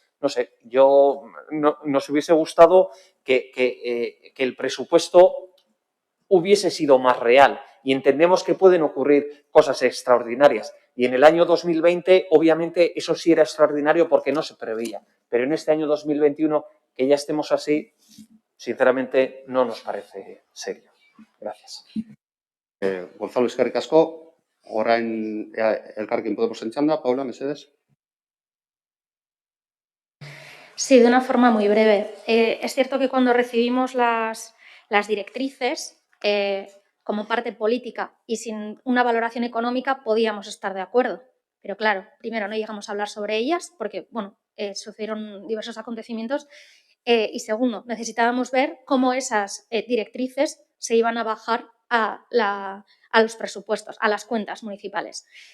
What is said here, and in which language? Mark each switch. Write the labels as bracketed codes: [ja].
[es] No sé, nos hubiese gustado que el presupuesto hubiese sido más real y entendemos que pueden ocurrir cosas extraordinarias. Y en el año 2020, obviamente, eso sí era extraordinario porque no se preveía. Pero en este año 2021, que ya estemos así, sinceramente, no nos parece serio. Gracias. [eu] Gonzalo, eskerrik asko. Orain Elkarrekin Podemos txanda. Paula, mesedez. [es] Sí, de una forma muy breve. Es cierto que cuando recibimos las directrices, como parte política y sin una valoración económica, podíamos estar de acuerdo. Pero claro, primero no llegamos a hablar sobre ellas porque, bueno, sucedieron diversos acontecimientos y segundo, necesitábamos ver cómo esas directrices se iban a bajar a los presupuestos, a las cuentas municipales.